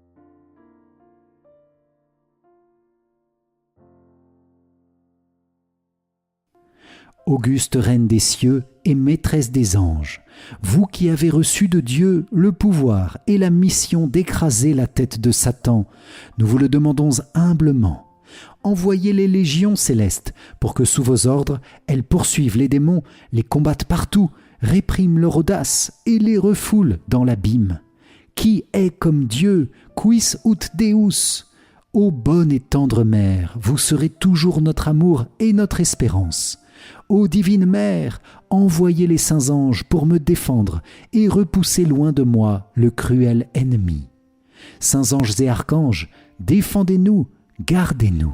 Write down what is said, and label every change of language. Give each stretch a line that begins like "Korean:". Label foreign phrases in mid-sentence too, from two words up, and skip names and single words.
French: Auguste Reine des cieux et maîtresse des anges, vous qui avez reçu de Dieu le pouvoir et la mission d'écraser la tête de Satan, nous vous le demandons humblement. Envoyez les légions célestes pour que sous vos ordres, elles poursuivent les démons, les combattent partout, répriment leur audace et les refoulent dans l'abîme. Qui est comme Dieu,
Latin: quis ut Deus?
French: Ô bonne et tendre Mère, vous serez toujours notre amour et notre espérance. Ô divine Mère, envoyez les saints anges pour me défendre et repousser loin de moi le cruel ennemi. Saints anges et archanges, défendez-nous, gardez-nous.